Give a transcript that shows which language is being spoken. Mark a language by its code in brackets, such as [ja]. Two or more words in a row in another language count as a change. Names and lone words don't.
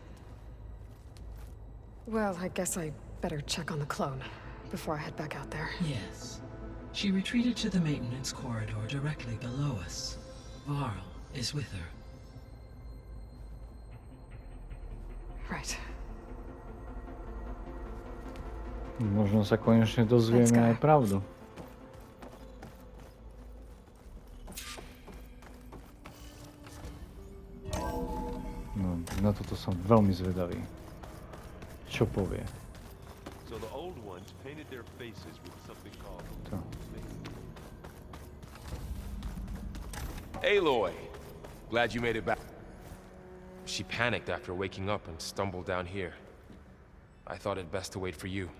[en] Well, I guess I better check on the clone before I head back out there. Yes. She retreated to the maintenance corridor directly below us. Varl is with her. Right. [sk] Možno sa konečne dozvieme aj pravdu. No, na toto som veľmi zvedavý. Čo povie? [en] So the old ones painted their faces with something called [sk] To. [en] Aloy! Glad you made it back. She panicked after waking up and stumbled down here. I thought it best to wait for you.